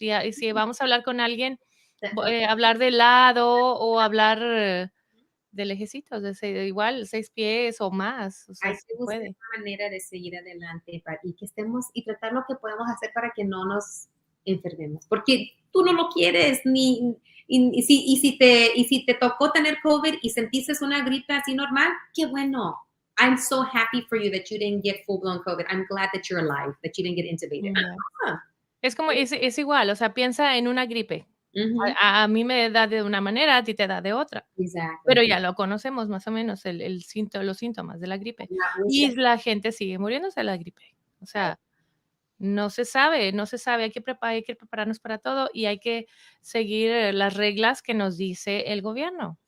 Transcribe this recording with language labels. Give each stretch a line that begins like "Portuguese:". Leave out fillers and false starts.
Spanish: Y si vamos a hablar con alguien, hablar de lado o hablar de lejecitos, igual 6 pies o más. O sea, hay que buscar una manera de seguir adelante y que estemos y tratar lo que podemos hacer para que no nos enfermemos, porque tú no lo quieres y si te tocó tener COVID y sentiste una gripe así normal, qué bueno.
English: I'm so happy for you that you didn't get full-blown COVID. I'm glad that you're alive, that you didn't get intubated. Yeah.
Spanish: Es igual, o sea, piensa en una gripe. Ujú, A mí me da de una manera, a ti te da de otra,
English: exactly.
Spanish: pero ya lo conocemos más o menos los síntomas de la gripe,
English: Not wish
Spanish: y la gente sigue muriéndose de la gripe. O sea, no se sabe, hay que prepararnos para todo y hay que seguir las reglas que nos dice el gobierno,